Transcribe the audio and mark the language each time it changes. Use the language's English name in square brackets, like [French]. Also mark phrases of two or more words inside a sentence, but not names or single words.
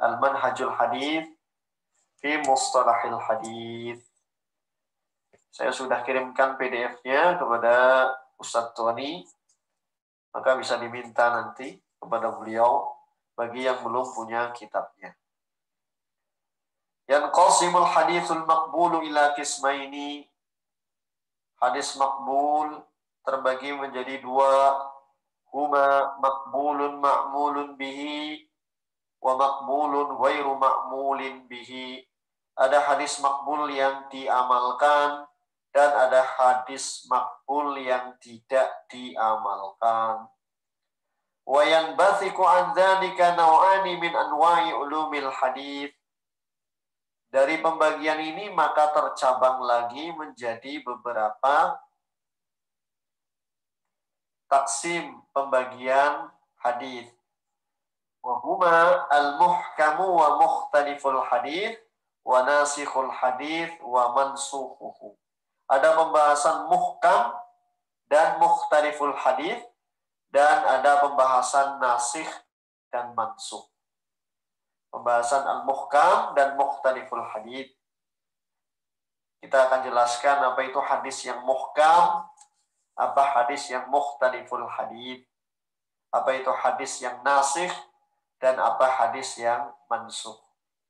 [Arabic] المنهج الحديث في مصطلح الحديث. [Indonesian] Saya sudah kirimkan PDF-nya kepada Ustadz Tony, maka bisa diminta nanti kepada beliau bagi yang belum punya kitabnya. [Arabic] ينقسم الحديث المقبول إلى قسمين. [Indonesian] Hadis makbul terbagi menjadi 2. [Arabic] هما مقبول معمول به ومقبول غير معمول به. [Indonesian] Ada hadis makbul yang diamalkan dan ada hadis makbul yang tidak diamalkan. [Arabic] وينبثق عن ذلك نوعان من أنواع علوم الحديث. [Indonesian] Dari pembagian ini maka tercabang lagi menjadi beberapa taksim pembagian hadis. [Arabic] وهما المحكم ومختلف الحديث وناسخ الحديث ومنسوخه. [Indonesian] Ada pembahasan muhkam dan [Arabic] مختلف الحديث, [Indonesian] dan ada pembahasan nasikh dan mansukh. Pembahasan al-muhkam dan [Arabic] مختلف الحديث. [Indonesian] Kita akan jelaskan apa itu hadis yang muhkam, apa hadis yang [Arabic] مختلف الحديث, [Indonesian] apa itu hadis yang nasikh, dan apa hadis yang mansukh.